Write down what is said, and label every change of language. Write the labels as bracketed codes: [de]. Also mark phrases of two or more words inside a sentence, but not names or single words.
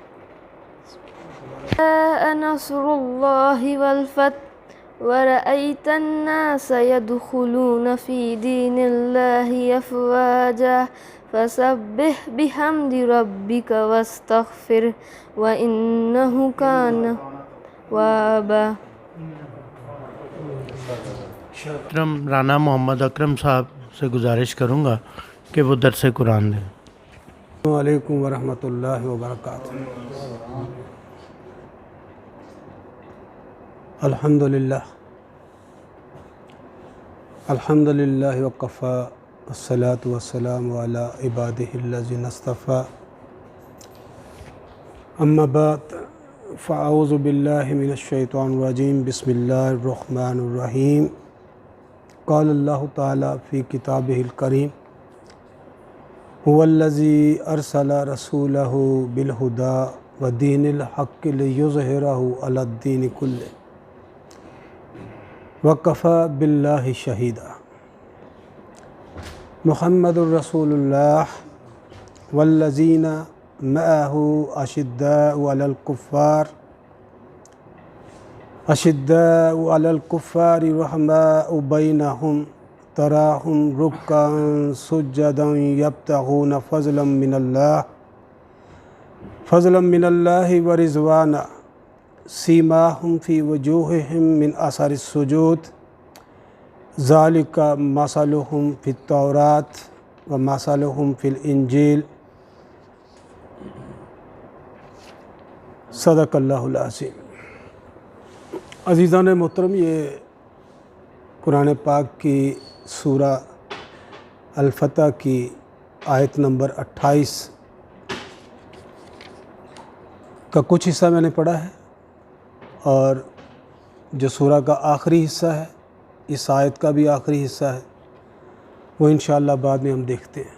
[ar] جاء نصر الله والفتح ورأيت الناس يدخلون في دين الله أفواجا فسبح بحمد ربك واستغفر وإنه كان توابا. [ur] محترم رانا محمد اکرم صاحب سے گزارش کروں گا کہ وہ درس قرآن دیں. [ar] السلام عليكم ورحمة الله وبركاته. الحمد لله وكفى والصلاة والسلام على عباده الذين اصطفى. أما بعد فأعوذ بالله من الشيطان الرجيم بسم الله الرحمن الرحيم. قال الله تعالى في كتابه الكريم هو الذي أرسل رسوله بالهدى ودين الحق ليظهره على الدين كله وكفى بالله شهيدا. محمد رسول الله والذين معه أشداء على الكفار رحماء بينهم تراهم ركعا سجدا يبتغون فضلا من الله ورضوانا سيماهم في وجوههم من أثر السجود ذلك مثلهم في التوراة ومثلهم في الإنجيل. صدق الله العظيم. [ur] عزیزان محترم، یہ قرآن پاک کی سورہ الفتح کی آیت نمبر 28 کا کچھ حصہ میں نے پڑھا ہے اور جو سورہ کا آخری حصہ ہے، اس آیت کا بھی آخری حصہ ہے، وہ [ar] إن شاء الله [ur] بعد میں ہم دیکھتے ہیں.